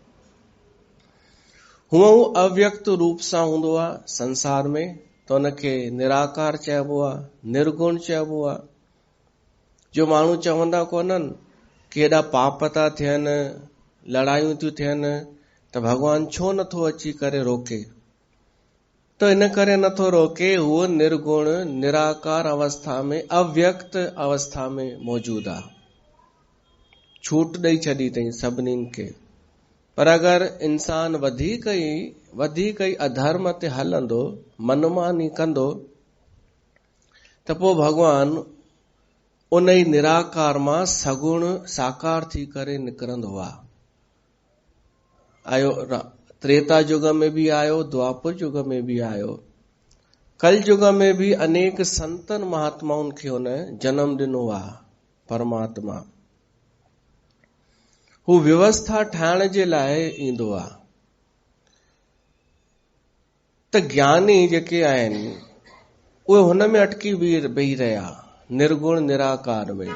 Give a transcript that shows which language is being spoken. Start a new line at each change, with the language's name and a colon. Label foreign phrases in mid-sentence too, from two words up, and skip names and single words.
Sindhi: हूअं हू अव्यक्त रूप सां हूंदो आहे संसार में, त उनखे निराकार चइबो आहे, निर्गुण चइबो आहे। जो माण्हू चवंदा कोन्हनि कि हेॾा पाप था थियनि, लड़ायूं थियूं थियनि, त भगवान छो नथो अची करे रोके? तो इन करे नथो रोके, उहो निर्गुण निराकार अवस्था में, अव्यक्त अवस्था में मौजूद आहे। छूट ॾेई छॾी अथई सभिनीनि खे। पर अगरि इंसान वधीक ई अधर्म ते हलंदो, मनमानी कंदो, त पोइ भगवान उन ई निराकार मां सगुण साकार थी करे निकिरंदो आहे। आयो त्रेता युग में भी आयो, द्वापर युग में भी आयो, कल युग में भी अनेक संतन महात्माउनि खे हुन जन्म ॾिनो आहे परमात्मा। हू व्यवस्था ठाहिण जे लाइ ईंदो आहे। त ज्ञानी जेके आहिनि उहे हुन में अटकी बीही रहिया, निर्गुण निराकार में।